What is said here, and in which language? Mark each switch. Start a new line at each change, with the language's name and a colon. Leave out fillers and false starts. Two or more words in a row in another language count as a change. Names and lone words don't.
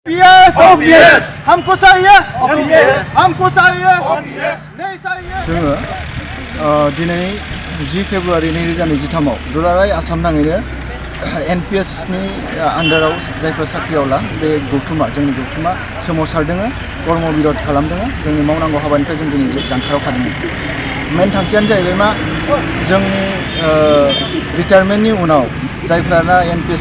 Bodo: OPS OPS
Hindi: हमको चाहिए OPS हमको चाहिए नहीं चाहिए
Bodo: जोङो दिनै 10 फेब्रुवारि 2023 दुलाराय आसाम नाङैनो NPS नि आन्डाराव जायफोर साख्रियावला बे गौथुमा जोंनि गौथुमा सोमावसारदों कर्म बिरोध खालामदों जोंनि मावनांगौ हाबानिफ्राय जों दिनै जानखाराव थादों मेन थांखियानो जाहैबाय मा जोंनि रिटायारमेन्टनि उनाव जायफोरा NPS